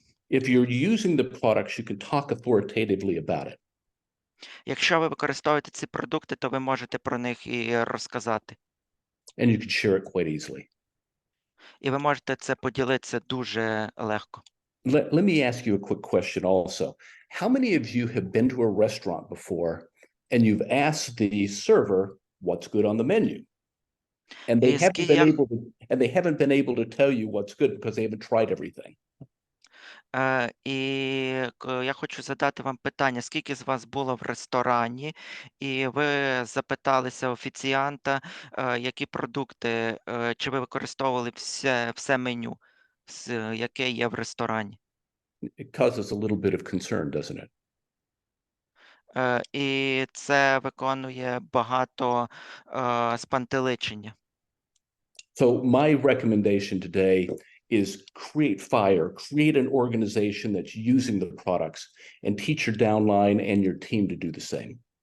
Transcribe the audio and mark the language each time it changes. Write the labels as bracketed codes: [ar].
[en] If you're using the products, you can talk authoritatively about it. [uk] Якщо ви використовуєте ці продукти, то ви можете про них і розказати. [en] And you can share it quite easily. [uk] І ви можете це поділитися дуже легко. [en] Let me ask you a quick question also. How many of you have been to a restaurant before and you've asked the server what's good on the menu? And they haven't been able to tell you what's good because they haven't tried everything. [uk] І я хочу задати вам питання, скільки з вас було в ресторані, і ви запиталися офіціанта, які продукти, чи ви використовували все меню, яке є в ресторані. [en] It causes a little bit of concern, doesn't it? [uk] І це виконує багато спантеличення. [en] So my recommendation today is create fire, create an organization that's using the products, and teach your downline and your team to do the same.